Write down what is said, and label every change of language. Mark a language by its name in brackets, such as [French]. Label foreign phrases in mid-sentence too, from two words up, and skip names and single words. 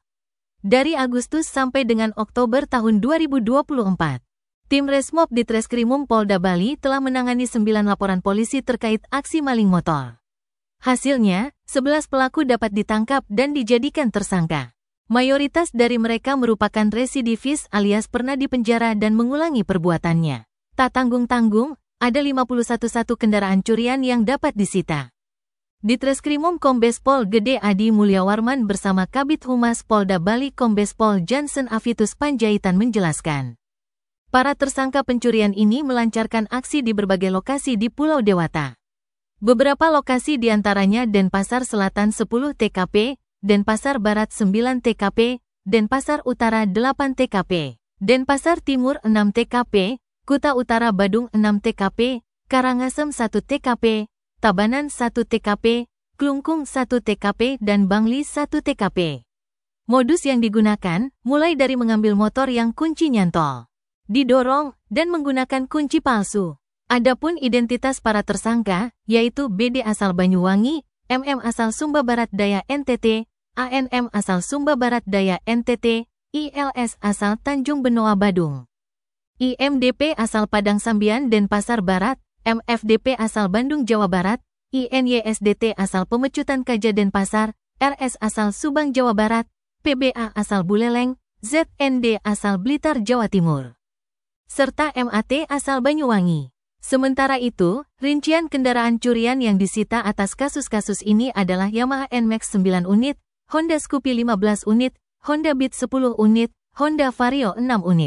[Indonesian] Dari Agustus sampai dengan Oktober tahun 2024, tim Resmob Ditreskrimum Polda Bali telah menangani 9 laporan polisi terkait aksi maling motor. Hasilnya, 11 pelaku dapat ditangkap dan dijadikan tersangka. Mayoritas dari mereka merupakan residivis alias pernah dipenjara dan mengulangi perbuatannya. Tak tanggung-tanggung, ada 51 kendaraan curian yang dapat disita. Ditreskrimum Kombes Pol Gede Adi Mulyawarman bersama Kabid Humas Polda Bali Kombes Pol Jansen Avitus Panjaitan menjelaskan. Para tersangka pencurian ini melancarkan aksi di berbagai lokasi di Pulau Dewata. Beberapa lokasi diantaranya Denpasar Selatan 10 TKP, Denpasar Barat 9 TKP, Denpasar Utara 8 TKP, Denpasar Timur 6 TKP, Kuta Utara Badung 6 TKP, Karangasem 1 TKP, Tabanan 1 TKP, Klungkung 1 TKP dan Bangli 1 TKP. Modus yang digunakan, mulai dari mengambil motor yang kunci nyantol, didorong, dan menggunakan kunci palsu. Adapun identitas para tersangka, yaitu BD asal Banyuwangi, MM asal Sumba Barat Daya NTT, ANM asal Sumba Barat Daya NTT, ILS asal Tanjung Benoa Badung, IMDP asal Padang Sambian Denpasar Barat, MFDP asal Bandung Jawa Barat, INYSDT asal Pemecutan Kaja Denpasar, RS asal Subang Jawa Barat, PBA asal Buleleng, ZND asal Blitar Jawa Timur, serta MAT asal Banyuwangi. Sementara itu, rincian kendaraan curian yang disita atas kasus-kasus ini adalah Yamaha NMAX 9 unit, Honda Scoopy 15 unit, Honda Beat 10 unit, Honda Vario 6 unit.